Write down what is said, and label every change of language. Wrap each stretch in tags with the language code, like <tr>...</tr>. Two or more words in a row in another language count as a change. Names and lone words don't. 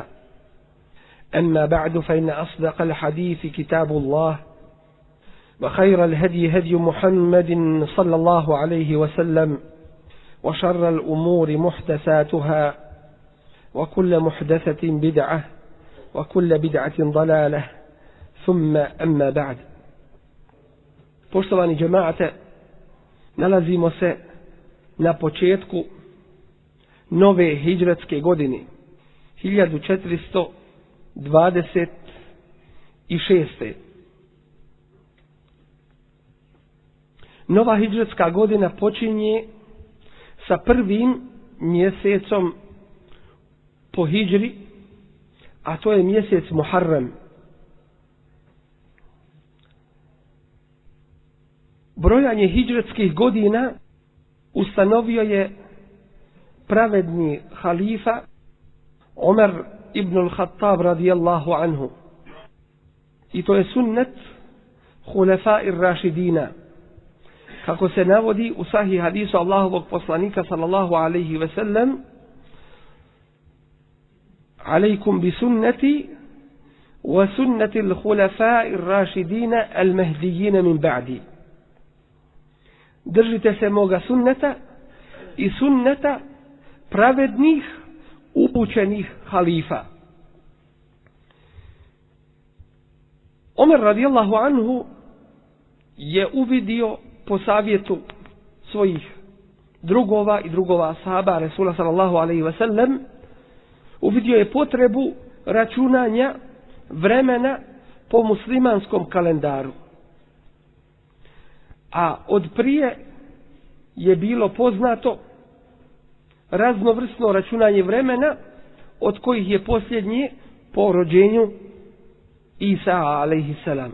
<ar>أما بعد، فإن أصدق الحديث كتاب الله، وخير الهدي هدي محمد صلى الله عليه وسلم، وشر الأمور محدثاتها، وكل محدثة بدعة، وكل بدعة ضلالة، ثم أما بعد.</ar> <bs>Poštovani džemaate, nalazimo se na početku nove hidžretske godine, 1426. Nova hidžretska godina počinje sa prvim mjesecom po hidžri, a to je mjesec Muharram. Brojanje hidžretskih godina ustanovio je pravedni halifa Omer ibn al-Khattab</bs> <ar>رضي الله عنه.</ar> <bs>I to je sunnet</bs> <ar>الخلفاء الراشدين.</ar> <bs>Kako se navodi u sahih hadisu Allahovog poslanika</bs> <ar>صلى الله عليه وسلم: عليكم بسنتي وسنة الخلفاء الراشدين المهديين من بعدي.</ar> <bs>Držite se moga sunneta i sunneta pravednih upućenih halifa. Omer</bs> <ar>رضي الله عنه</ar> <bs>je uvidio po savjetu svojih drugova i drugova ashaba Resula</bs> <ar>صلى الله عليه وسلم,</ar> <bs>uvidio je potrebu računanja vremena po muslimanskom kalendaru. A od prije je bilo poznato raznovrsno računanje vremena, od kojih je posljednje po rođenju Isa</bs> <ar>عليه السلام.</ar>